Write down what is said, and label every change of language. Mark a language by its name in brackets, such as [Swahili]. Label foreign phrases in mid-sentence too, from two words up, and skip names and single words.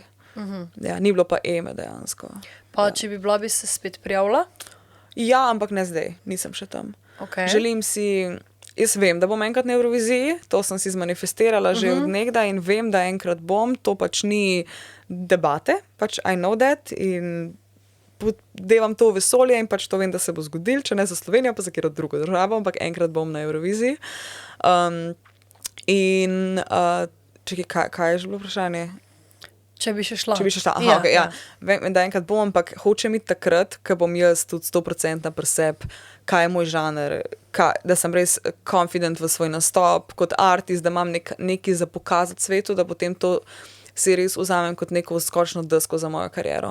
[Slovenian] Ja, ni bilo pa eme dejansko. Pa če bi bila, bi se spet prijavila? Ja, ampak ne zdaj, nisem še tam. Okay. Želim si, jaz vem, da bom enkrat na Evroviziji, to sem si zmanifestirala že od nekdaj in vem, da enkrat bom, to pač ni debate, pač [English] I know that [Slovenian] in devam to v vesolje in pač to vem, da se bo zgodil, če ne za Slovenijo, pa za katero drugo državo, ampak enkrat bom na Evroviziji. Čekaj, kaj je že bilo vprašanje? Če bi še šla. Če bi še šla, aha, okay, ja. Vem, da enkrat bom, ampak hočem iti takrat, ko bom jaz tudi 100% pri sebi, kaj je moj žanr, da sem res confident v svoj nastop, kot artist, da imam nekaj za pokazati svetu, da potem to si res vzamem kot neko skočno desko za mojo kariero.